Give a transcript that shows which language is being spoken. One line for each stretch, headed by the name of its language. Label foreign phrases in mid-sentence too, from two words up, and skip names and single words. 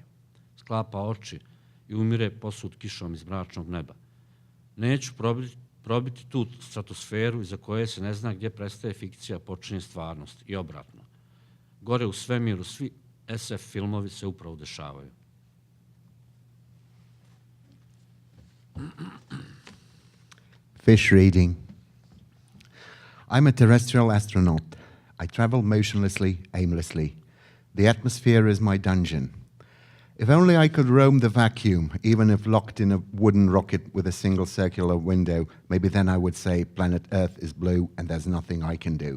Serbian: Sklapa oči i umire posut kišom iz mračnog neba. Neću probiti tu stratosferu iza koje se ne zna gdje prestaje fikcija, počinje stvarnost i obratno. Gore u svemiru svi SF filmovi se upravo dešavaju.
English: Fish reading. I'm a terrestrial astronaut. I travel motionlessly, aimlessly. The atmosphere is my dungeon. If only I could roam the vacuum, even if locked in a wooden rocket with a single circular window, maybe then I would say planet Earth is blue and there's nothing I can do.